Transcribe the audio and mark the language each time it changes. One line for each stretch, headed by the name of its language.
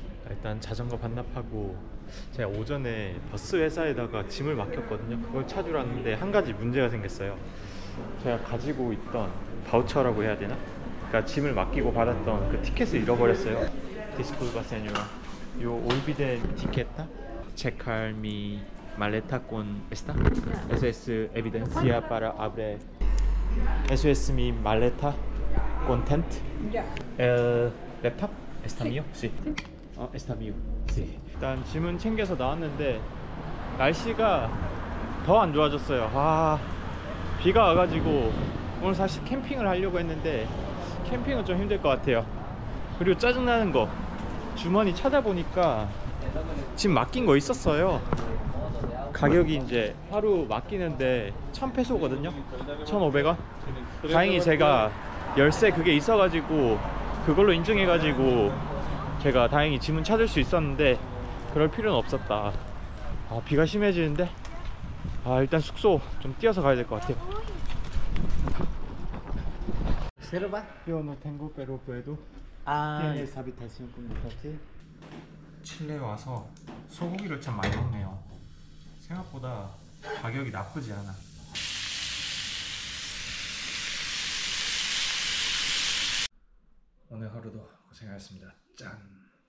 Korean: 일단 자전거 반납하고 제가 오전에 버스 회사에다가 짐을 맡겼거든요. 그걸 찾으러 왔는데 한 가지 문제가 생겼어요. 제가 가지고 있던 바우처라고 해야 되나? 그러니까 짐을 맡기고 받았던 그 티켓을 잃어버렸어요.
Spanish: Disculpa señora. Yo olvidé etiqueta. Checar mi maleta con esta. Eso es evidencia para abrir. Eso es mi maleta con tent. El laptop está mío. Sí. está mío. Sí.
Korean: 일단 짐은 챙겨서 나왔는데 날씨가 더 안 좋아졌어요. 비가 와가지고 오늘 사실 캠핑을 하려고 했는데 캠핑은 좀 힘들 것 같아요. 그리고 짜증나는 거, 주머니 찾아보니까 짐 맡긴 거 있었어요. 가격이 이제 하루 맡기는데 1000페소거든요 1,500원. 다행히 제가 열쇠 그게 있어가지고 그걸로 인증해가지고 제가 다행히 짐은 찾을 수 있었는데 그럴 필요는 없었다. 비가 심해지는데 일단 숙소 좀 뛰어서 가야 될 것 같아요.
Spanish: ¿Reserva? Yo no tengo, pero puedo. ¿Tienes habitación con mujer?
Korean: 칠레 와서 소고기를 참 많이 먹네요. 생각보다 가격이 나쁘지 않아. 오늘 하루도 고생하셨습니다. 짠.